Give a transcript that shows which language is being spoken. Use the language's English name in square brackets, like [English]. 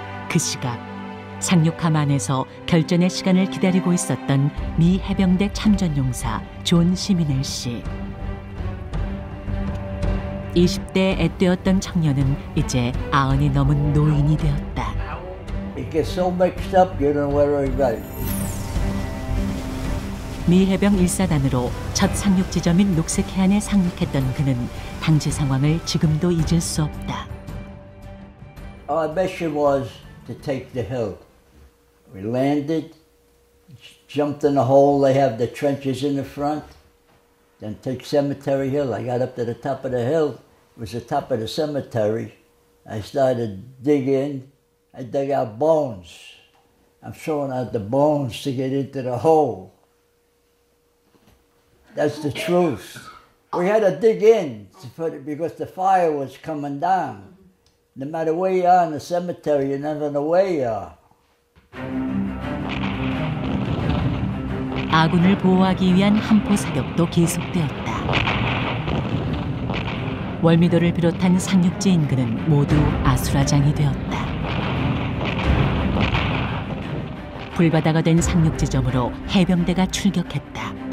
[Korean] 그 시각 상륙함 안에서 결전의 시간을 기다리고 있었던 미 해병대 참전용사 존 시미넬 씨. 20대에 앳되었던 청년은 이제 90이 넘은 노인이 되었다. [English] It gets so mixed up, you don't know where you're right. [Korean] 미 해병 1사단으로 첫 상륙 지점인 녹색 해안에 상륙했던 그는 당시 상황을 지금도 잊을 수 없다. [English] Our mission was to take the hill. We landed, jumped in the hole. They have the trenches in the front. Then take Cemetery Hill. I got up to the top of the hill. It was the top of the cemetery. I started digging. I dug out bones. I'm throwing out the bones to get into the hole. That's the truth. We had to dig in because the fire was coming down. No matter where you are in the cemetery, you never know where you are. [Korean] 아군을 보호하기 위한 함포 사격도 계속되었다. 월미도를 비롯한 상륙지 인근은 모두 아수라장이 되었다. 불바다가 된 상륙 지점으로 해병대가 출격했다.